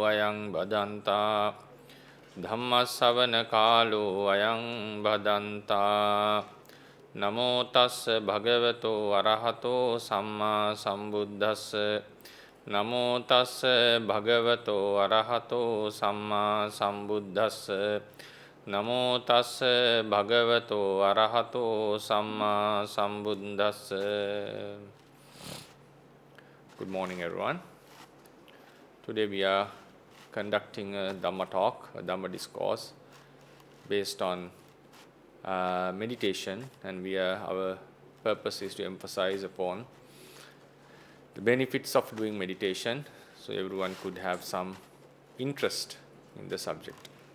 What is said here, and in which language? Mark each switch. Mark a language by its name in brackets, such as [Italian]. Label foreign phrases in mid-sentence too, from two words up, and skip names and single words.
[Pali] Ayang Badanta [Sinhala] Dhammasavana Kalu [Pali] Ayang Badanta Namo Tassa Bhagavato Arahato Samma Sambuddhassa Namo Tassa Bhagavato Arahato Samma Sambuddhassa Namo Tassa Bhagavato Arahato Samma Sambuddhassa. [English] Good morning, everyone. Today we are conducting a Dhamma talk, a Dhamma discourse based on meditation, and our purpose is to emphasize upon the benefits of doing meditation, so everyone could have some interest in the subject.